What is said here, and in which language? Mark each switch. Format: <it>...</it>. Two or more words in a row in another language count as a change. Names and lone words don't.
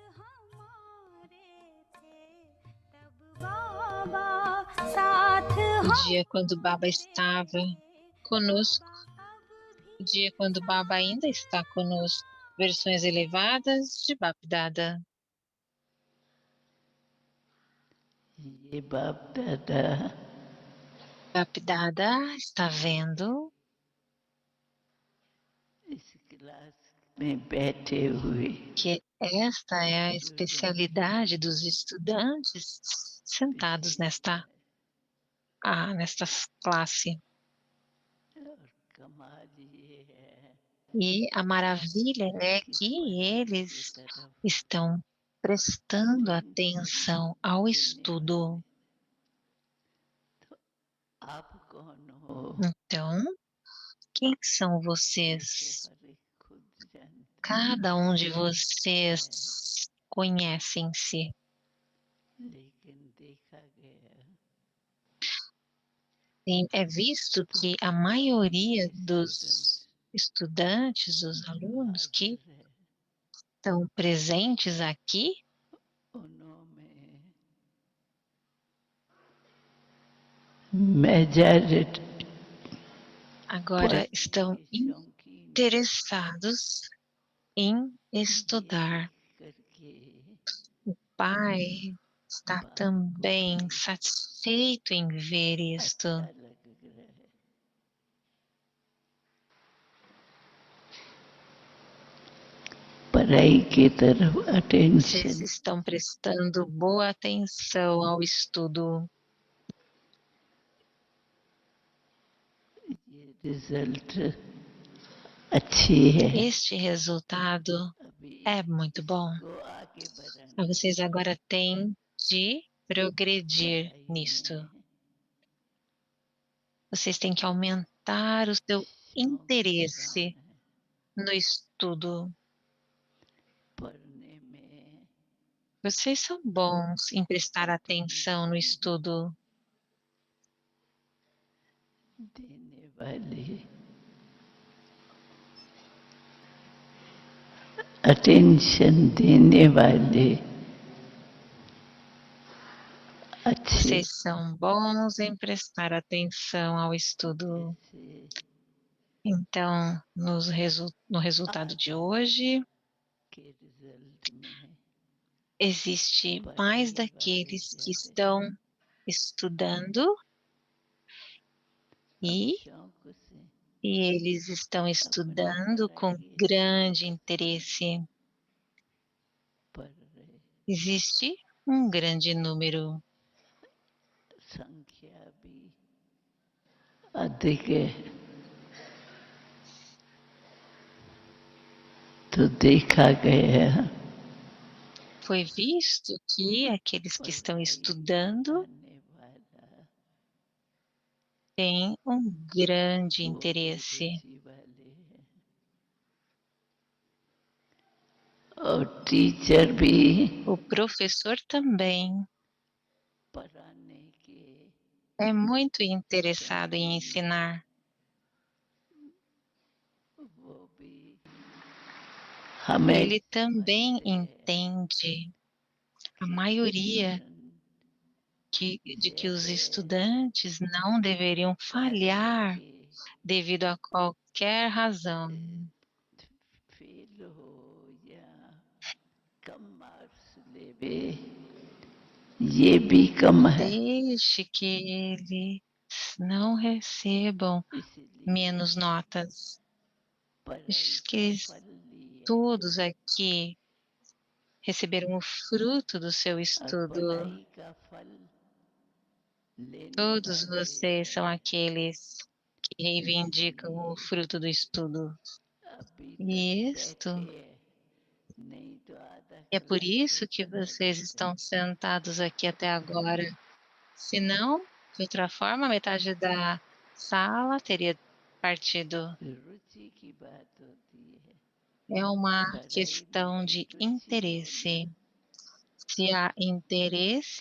<pt>O dia quando Baba estava conosco, o dia quando Baba ainda está conosco. Versões elevadas de Bapdada.</pt> <hi>ये बाप दादा</hi> <pt>Bapdada está vendo</pt> <hi>इस क्लास में बैठे हुए</hi> <pt>que esta é a especialidade dos estudantes sentados nesta classe.</pt> <hi>और कमाल ये है</hi> <pt>E a maravilha é</pt> <hi>कि</hi> <pt>que</pt> <hi>पढ़ाई की</hi> <pt>eles</pt> <hi>तरफ</hi> <pt>estão prestando</pt> <hi>कोई</hi> <pt>atenção ao</pt> <hi>देने</hi> <pt>estudo.</pt> <hi>वाले तो आप कौन हो</hi> <pt>Então, quem são</pt> <hi>ये तो</hi> <pt>vocês?</pt> <hi>हर एक खुद जानता</hi> <pt>Cada um de</pt> <hi>है</hi> <pt>vocês conhecem-se.</pt> <hi>लेकिन देखा गया</hi> <pt>É visto que a maioria</pt> <hi>कि</hi> <pt>dos</pt> <hi>स्टूडेंट्स</hi> <pt>estudantes, os</pt> <hi>जो</hi> <pt>alunos que</pt> <hi>हाजिर है</hi> <pt>estão presentes aqui,</pt> <hi>उन्होंने मेजॉरिटी</hi> <pt>agora</pt> <hi>पढ़ने</hi> <pt>estão</pt> <hi>के शौकीन</hi> <pt>interessados em</pt> <hi>ये</hi> <pt>estudar.</pt> <hi>देख करके</hi> <pt>O pai está</pt> <hi>बाप को</hi> <pt>também</pt> <hi>भी</hi> <pt>satisfeito em ver isto.</pt> <hi>अच्छा लग रहा है पढ़ाई की तरफ</hi> <pt>Vocês</pt> <hi>अटेंशन</hi> <pt>estão prestando boa atenção ao estudo.</pt> <hi>ये रिजल्ट अच्छी है</hi> <pt>Este resultado</pt> <hi>अभी</hi> <pt>é muito bom.</pt> <hi>इसको आगे</hi> <pt>Mas</pt> <hi>बढ़ाना</hi> <pt>vocês</pt> <hi>है</hi> <pt>agora têm de progredir</pt> <hi>पढ़ाई</hi> <pt>nisto.</pt> <hi>में</hi> <pt>Vocês têm que aumentar o seu</pt> <hi>शौकीन</hi> <pt>interesse no estudo.</pt> <hi>पढ़ने में</hi> <pt>Vocês são bons em prestar atenção no estudo.</pt> <hi>देने वाले अटेंशन देने वाले अच्छे</hi> <pt>Vocês são bons em prestar atenção ao estudo.</pt> <hi>जैसे</hi> <pt>Então, no resultado de hoje,</pt> <hi>के रिजल्ट में</hi> <pt>existe mais</pt> <hi>पढ़ाई वाले</hi> <pt>daqueles que</pt> <hi>ज्यादा</hi> <pt>estão estudando</pt> <hi>अब</hi> <pt>e,</pt> <hi>शौक से</hi> <pt>e eles estão</pt> <hi>अपनी</hi> <pt>estudando com</pt> <hi>पढ़ाई</hi> <pt>grande interesse.</pt> <hi>पढ़ रहे</hi> <pt>Existe um grande número.</pt> <hi>संख्या भी अधिक है तो देखा गया</hi> <pt>Foi visto que aqueles que estão</pt> <hi>पढ़ाई</hi> <pt>estudando</pt> <hi>आने वाला</hi> <pt>têm um grande</pt> <hi>वो भी</hi> <pt>interesse.</pt> <hi>रुचि वाले हैं और टीचर भी</hi> <pt>O professor também</pt> <hi>पढ़ाने के</hi> <pt>é muito interessado em ensinar.</pt> <hi>वो भी हमें</hi> <pt>Ele também</pt> <hi>समझते हैं</hi> <pt>entende, a</pt> <hi>कि</hi> <pt>maioria,</pt> <hi>स्टूडेंट</hi> <pt>de que os</pt> <hi>ज्यादा</hi> <pt>estudantes não deveriam</pt> <hi>पढ़ने</hi> <pt>falhar</pt> <hi>के</hi> <pt>devido a qualquer razão.</pt> <hi>फेल हो या कम मार्क्स लेवे ये भी कम है</hi> <pt>Deixe que eles não recebam</pt> <hi>इसलिए</hi> <pt>menos notas.</pt> <hi>पढ़ाई</hi> <pt>Deixe que</pt> <hi>का</hi> <pt>eles,</pt> <hi>फल लिया</hi> <pt>todos aqui receberam o fruto do seu</pt> <hi>और</hi> <pt>estudo.</pt> <hi>पढ़ाई का फल लेने</hi> <pt>Todos</pt> <hi>वाले</hi> <pt>vocês são aqueles que reivindicam o fruto do estudo.</pt> <hi>अभी तक</hi> <pt>E isto</pt> <hi>बैठे हैं नहीं तो आधा</hi> <pt>é por</pt> <hi>क्लास तो</hi> <pt>isso que</pt> <hi>चला</hi> <pt>vocês</pt> <hi>जाता</hi> <pt>estão sentados aqui até agora. Se não, de outra forma, metade da sala teria partido.</pt> <hi>रुचि की बात होती है</hi> <pt>É uma</pt> <hi>पढ़ाई</hi> <pt>questão</pt> <hi>में</hi> <pt>de</pt> <hi>रुचि होना</hi> <pt>interesse. Se há interesse</pt>